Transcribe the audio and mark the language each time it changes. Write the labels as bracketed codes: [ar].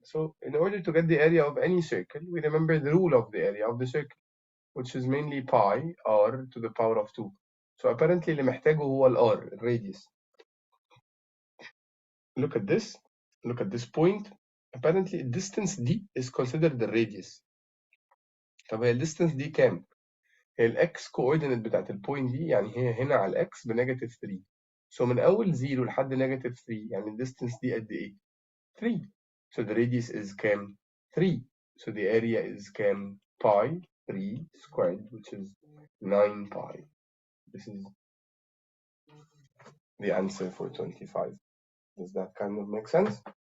[en] So in order to get the area of any circle, we remember the rule of the area of the circle, which is mainly pi r to the power of 2. So apparently [ar] اللي محتاجه هو ال r, radius. [en] Look at this. Look at this point. Apparently distance d is considered the radius. [ar] طب هي distance دي كام؟ هي الاكس coordinate بتاعت البوينت دي، يعني هي هنا على الاكس بنيجاتيف 3. So من اول 0 لحد نيجاتيف 3 يعني الديستنس دي قد ايه؟ 3. [en] So the radius is كام؟ 3. So the area is كام؟ pi 3 squared, which is 9 pi. This is the answer for 25. Does that kind of make sense?